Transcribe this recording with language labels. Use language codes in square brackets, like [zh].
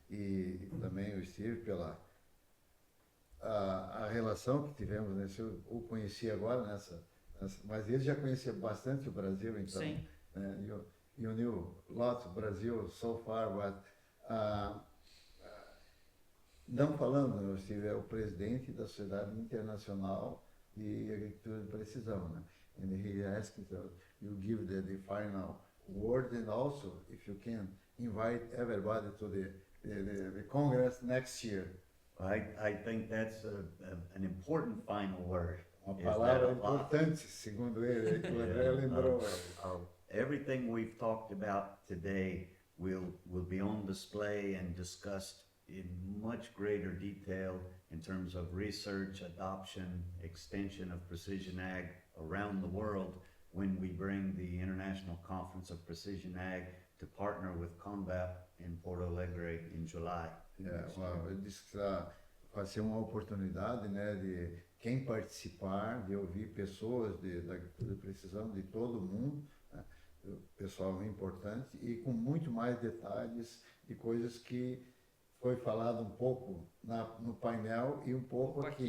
[pt] E também o Steve pela a relação que tivemos nesse, eu o conheci agora mas ele já conhecia bastante o Brasil, então, Sim. né? [en] You knew lots of Brazil so far, but [pt] não falando, Steve é o presidente da Sociedade Internacional de Agricultura de Precisão, né? [en] And he asked you give the final word, and also if you can invite everybody to the Congress next year. I think that's an important final word. [pt] Uma [en] Is [pt] palavra [en] that [pt] importante, segundo ele, que o André lembrou. [en] Everything we've talked about today will be on display and discussed in much greater detail in terms of research, adoption, extension of precision ag around the world when we bring the International Conference of Precision Ag to partner with CONVAP in Porto Alegre in July. [pt] Eu disse que vai ser uma oportunidade, né, de quem participar, de ouvir pessoas da agricultura de precisão de todo o mundo, né, pessoal importante, e com muito mais detalhes de coisas que foi falado um pouco no painel e um pouco aqui.